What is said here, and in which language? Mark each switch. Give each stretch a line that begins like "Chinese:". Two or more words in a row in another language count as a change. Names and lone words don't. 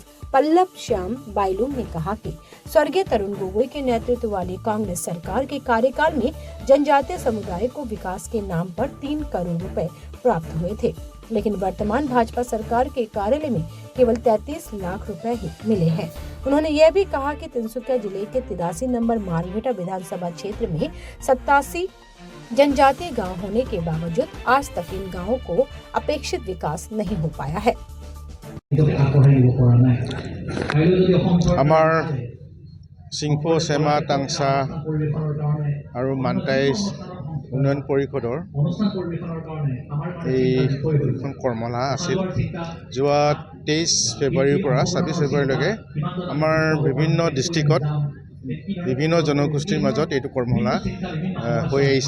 Hindi: पल्लव श्याम बाइलुम ने कहा कि स्वर्गीय तरुण गोगोई के नेतृत्व वाली कांग्रेस सरकार के कार्यकाल में जनजातीय समुदाय को विकास के नाम पर 3 करोड़ रुपए प्राप्त हुए थे, लेकिन वर्तमान भाजपा सरकार के कार्यालय में केवल 33 लाख रुपए ही मिले हैं। उन्होंने यह भी कहा कि तिनसुकिया जिले के 83 नंबर मारग्रेटा विधानसभा क्षेत्र में 87 जनजातीय गांव होने के बावजूद आज तक इन गांवों को अपेक्षित विकास नहीं हो पाया है।
Assamese: আমাৰ চিংফো, চেমা, টাংচা আৰু মানটাইজ উন্নয়ন পৰিষদৰ এইখন কৰ্মশালা আছিল। যোৱা 23 ফেব্ৰুৱাৰীৰ পৰা 26 ফেব্ৰুৱাৰীলৈকে আমাৰ বিভিন্ন ডিষ্ট্ৰিক্টত বিভিন্ন জনগোষ্ঠীৰ মাজত এইটো কৰ্মশালা হৈ আহিছে।